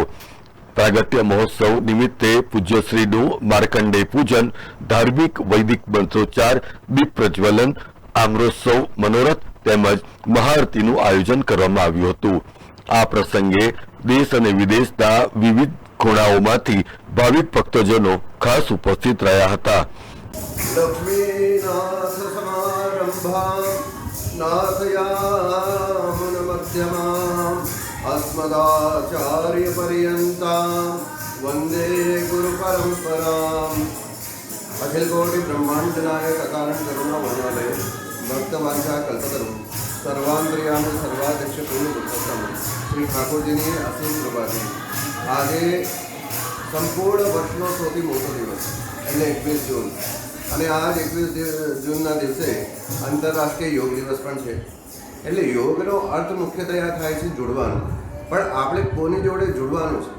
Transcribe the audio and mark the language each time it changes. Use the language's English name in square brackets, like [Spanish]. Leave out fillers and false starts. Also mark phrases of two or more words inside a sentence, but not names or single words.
[Gujarati] પ્રાગટ્ય મહોત્સવ નિમિત્તે પૂજ્યશ્રીનું માર્કંડેય પૂજન, ધાર્મિક વૈદિક મંત્રોચ્ચાર, દીપ પ્રજ્વલન, આમ્રોત્સવ, મનોરથ તેમજ મહાઆરતીનું આયોજન કરવામાં આવ્યું હતું. આ પ્રસંગે દેશ અને વિદેશના વિવિધ ખૂણાઓમાંથી ભાવિક ભક્તજનો ખાસ ઉપસ્થિત રહ્યા હતા. [Sanskrit] अस्मदाचार्य पर्यन्तां वन्दे गुरु परम्पराम्. अखिल कोटि ब्रह्मांड नायक कारण करुणा वनालय भक्त वांछा कल्पतरु सर्वांतर्यामी सर्वाध्यक्ष पूर्ण पुरुषोत्तम श्री [Gujarati] ઠાકોરજીની અસીમ કૃપાથી આજે સંપૂર્ણ વર્ષનો સૌથી મોટો દિવસ એટલે 21 જૂન અને આજ 21 જૂનના દિવસે આંતરરાષ્ટ્રીય યોગ દિવસ પણ છે. એટલે યોગનો અર્થ મુખ્યતયા થાય છે જોડવાનું, પણ આપણે કોની જોડે જોડવાનું છે?